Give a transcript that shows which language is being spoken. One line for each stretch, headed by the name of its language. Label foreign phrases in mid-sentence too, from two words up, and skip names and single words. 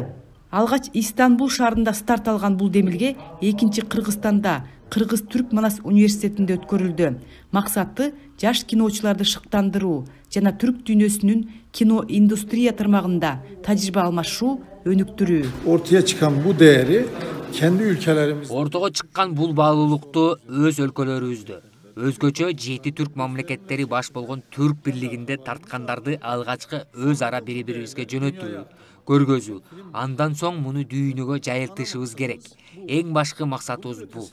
Kyrgyz: Алгач Истанбул шаарында старт алган бул демилге экинчи Кыргызстанда Кыргыз-Түрк Манас университетинде өткөрүлдү. Максаты жаш киночуларды шыктандыруу жана түрк дүйнөсүнүн кино индустрия тармагында тажрыйба алмашуу, өнүктүрүү.
Turkish: Ortaya çıkan bu değeri kendi ülkelerimiz.
Kyrgyz: Ортого чыккан бул баалуулукту өз өлкөлөрүбүздө, өзгөчө 7 түрк мамлекеттери баш болгон Түрк бирлигинде тарткандарды алгачкы өз ара бири-бирибизге жөнөтүү, көргөзүү. Андан соң муну дүйнөгө жайылтышыбыз керек. Эң башкы максатыбыз бул.